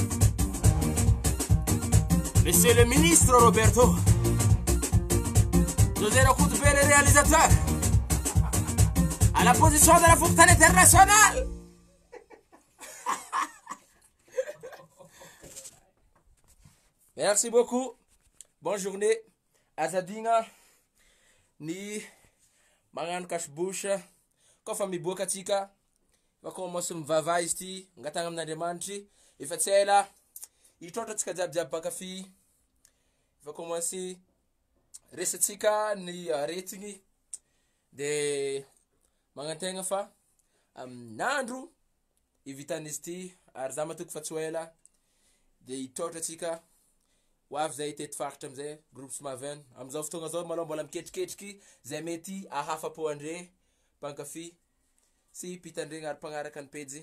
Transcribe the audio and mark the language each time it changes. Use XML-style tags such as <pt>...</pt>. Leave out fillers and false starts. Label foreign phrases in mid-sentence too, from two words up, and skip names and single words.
<fr>Monsieur le ministre Roberto, nous allons couper les réalisateurs à la position de la fourtaine internationale. Merci beaucoup. Bonne journée.</fr> <mg>Azadina ni magnano cache-bouche. Kofa miboaka atsika.</mg> <fr>Va commencer</fr> <mg>mivava izy ty, ngatagna amin'Andriamanitry. Efa tsy ela hitrôtra atsika jiabijiaby bakafy.</mg> <fr>Va commencer</fr> <mg>resatsika ny aretigny de magnantegna fa amin'andro ivitan'izy ty ary za matoky fa tsy ela de hitrôtra atsika ho avy zay teto faritra amizay groupe Smaven amizao fotoagna zao malôha mbola miketriketriky zay mety ahafapo andre mpankafy sy pitandregna ary mpagnaraka ny pejy.</mg>